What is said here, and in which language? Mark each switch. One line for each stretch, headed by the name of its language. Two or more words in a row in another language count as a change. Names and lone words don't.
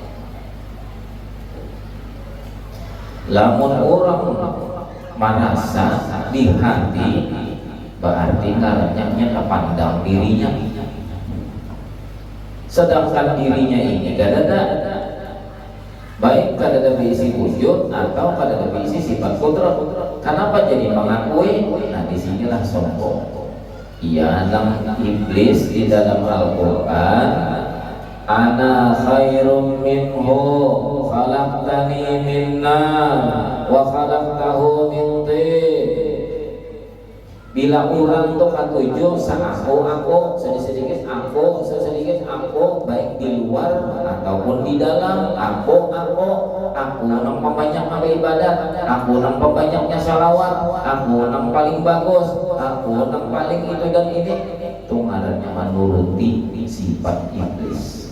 Banjar: Lamun orang merasa di hati, berarti ngarannya kepandang dirinya.
Indonesian: Sedangkan dirinya ini kadada, baik kadada berisi wujud atau kadada berisi sifat kudrat. Kenapa jadi mengakui? Nah disinilah sombong. Ia dalam iblis di dalam Al-Quran,
Arabic: أنا خير منه خلقتني من نار وخلقته من طين.
Banjar: Bila orang tuh katuju aku sedikit aku baik di luar ataupun di dalam aku nampak banyak amal ibadat, aku nampak banyaknya salawat, aku nampak paling bagus, aku nampak paling itu dan ini, itu ngarannya menuruti sifat iblis.